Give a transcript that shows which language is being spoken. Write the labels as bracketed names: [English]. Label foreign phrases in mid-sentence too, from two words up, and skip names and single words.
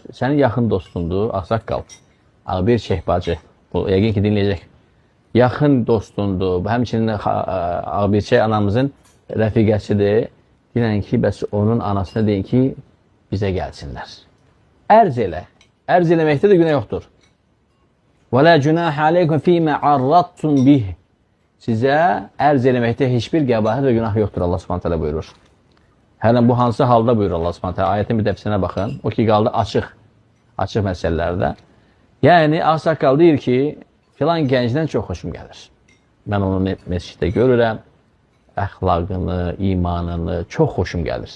[Azerbaijani] Sənin yaxın dostundur, ağsaqqal, ağbir Şeyhbacı. Bu, yəqin ki, dinləyəcək. Yaxın dostundur, həmçinin ağbirçək anamızın rəfiqəsidir. Deyən ki, bəs onun anasına deyin ki, bizə gəlsinlər. Ərz elə. Ərz eləməkdə də günah yoxdur. [Arabic] وَلَا جُنَاحَ عَلَيْكُمْ فِي مَا عَرَّضْتُمْ بِهِ [Azerbaijani] Sizə ərz eləməkdə heç bir qəbahət və günah yoxdur, [Arabic] الله سبحانه وتعالى [Azerbaijani] buyurur. Hələ bu hansı halda buyurur [Arabic] الله سبحانه وتعالى? [Azerbaijani] Ayətin bir dəfsinə baxın. O ki qaldı açıq məsələlərdə. Yəni ağsaqqal deyir ki, filan gəncdən çox xoşum gəlir. Mən onu məsciddə görürəm. Əxlaqını, imanını çox xoşum gəlir.